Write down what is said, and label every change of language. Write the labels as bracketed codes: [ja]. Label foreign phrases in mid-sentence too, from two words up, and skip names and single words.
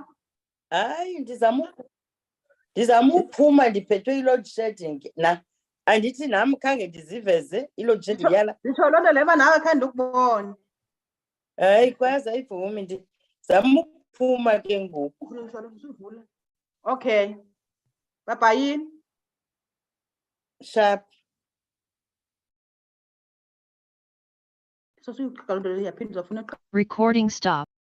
[xh] Hayi, ndizama uphuma ndiphethwe i-load shedding. Andithi nam khange ndiziveze i-load shedding yala. Nditsho loo nto leyo nawe khange ndikubone. Hayi, kwazi ayivumi, ndizama uphuma ke ngoku. [en] Okay. Bye-bye. Sharp. [xh] So, yaphinde uzafuna [en] Recording stop.